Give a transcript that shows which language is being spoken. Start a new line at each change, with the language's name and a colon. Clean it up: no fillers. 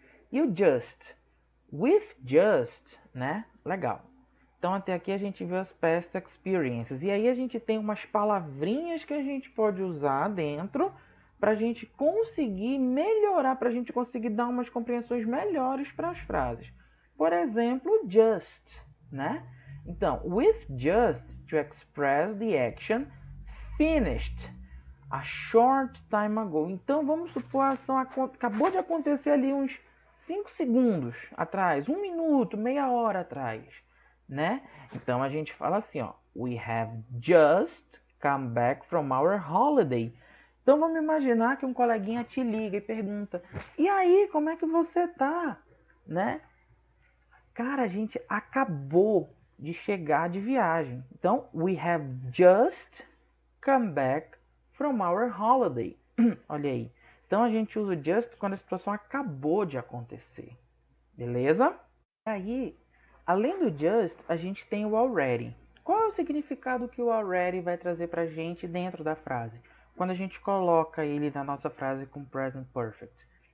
Portuguese: E o just?
English: With just,
Portuguese: né? Legal. Então até aqui a gente viu as past experiences. E aí a gente tem umas palavrinhas que a gente pode usar dentro para a gente conseguir melhorar, para a gente conseguir dar umas compreensões melhores para as frases. Por exemplo, just, né?
English: Então, with just to express the action finished a short time ago.
Portuguese: Então vamos supor a ação acabou de acontecer ali uns 5 segundos atrás, 1 minuto, meia hora atrás. Né? Então a gente fala assim, ó,
English: we have just come back from our holiday.
Portuguese: Então vamos imaginar que um coleguinha te liga e pergunta, e aí, como é que você tá? Né? Cara, a gente acabou de chegar de viagem. Então,
English: we have just come back from our holiday.
Portuguese: Olha aí. Então, a gente usa o just quando a situação acabou de acontecer. Beleza? E aí, além do just, a gente tem o already. Qual é o significado que o already vai trazer pra gente dentro da frase? Quando a gente coloca ele na nossa frase com present perfect.